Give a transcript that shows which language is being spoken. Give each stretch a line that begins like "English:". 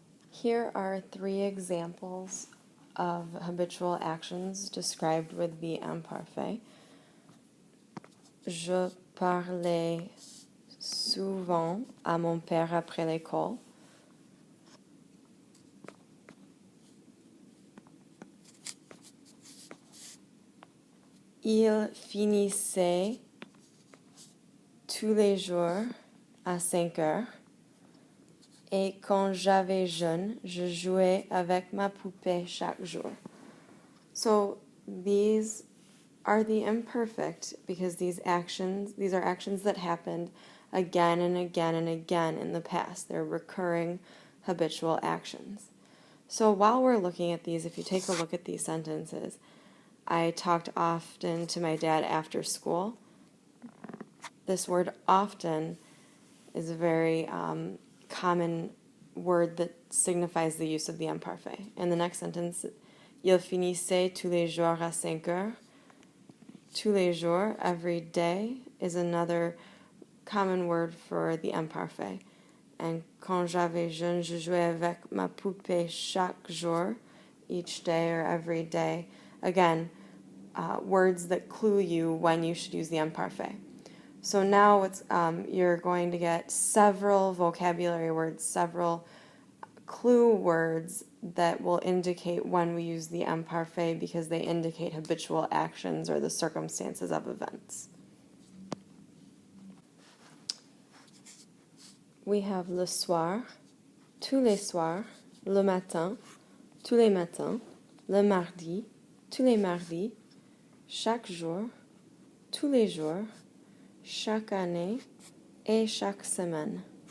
English: Here are 3 examples of habitual actions described with the imparfait.
French: Je parlais souvent à mon père après l'école. Il finissait tous les jours à 5 heures. Et quand j'avais jeune, je jouais avec ma poupée chaque jour.
English: So these are the imperfect because these are actions that happened again and again and again in the past. They're recurring habitual actions. So while we're looking at these, if you take a look at these sentences, I talked often to my dad after school. This word often is a very common word that signifies the use of the imparfait. In the next sentence,
French: il finissait tous les jours à 5 heures. Tous les jours,
English: every day, is another common word for the imparfait.
French: And quand j'avais jeune, je jouais avec ma poupée chaque jour,
English: each day or every day. Again, words that clue you when you should use the imparfait. So now you're going to get several vocabulary words, several clue words that will indicate when we use the imparfait because they indicate habitual actions or the circumstances of events. We have
French: le soir, tous les soirs, le matin, tous les matins, le mardi, tous les mardis, chaque jour, tous les jours, chaque année et chaque semaine.